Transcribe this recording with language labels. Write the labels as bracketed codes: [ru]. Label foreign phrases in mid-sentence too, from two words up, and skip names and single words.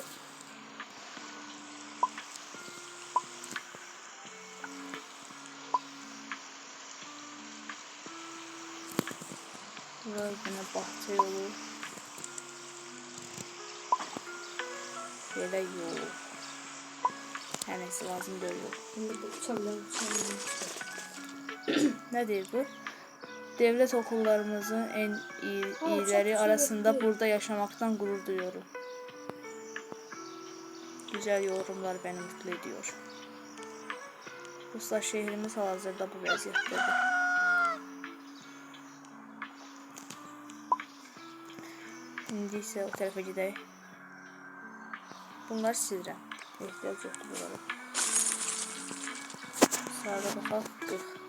[az] Bura bir dənə bahçe yolu. Belə yox. Hər nəsə lazım deyil. Şimdi bu uçanlar. Ne deyir bu? [tr] Devlet okullarımızın en iyileri arasında burada yaşamaktan gurur duyuyorum. Güzel yorumlar beni mutlu ediyor. [az] Dostlar, şehrimiz hal-hazırda bu vəziyyətdədir. İndi isə o tərəfə gedək. Bunları silirəm. Ehtiyac yoxdur bunlara. Sağda baxaq. 40.